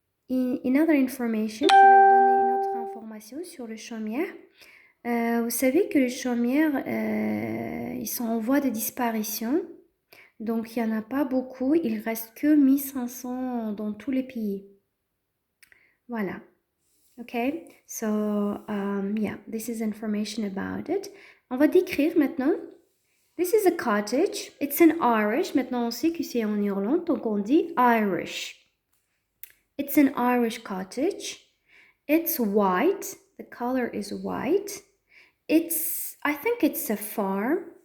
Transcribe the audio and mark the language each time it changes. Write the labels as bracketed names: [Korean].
[English] In other information, [French] je vais vous donner une autre information sur les chaumières. Vous savez que les chaumières, ils sont en voie de disparition. Donc, il n'y en a pas beaucoup. Il ne reste que 1500 dans tous les pays. Voilà. [English] Okay, so, yeah, this is information about it. [French] On va décrire maintenant. [English] This is a cottage. It's in Irish. [French] Maintenant, on sait que c'est en Irlande, donc on dit Irish. [English] It's an Irish cottage. It's white. The color is white. I think it's a farm.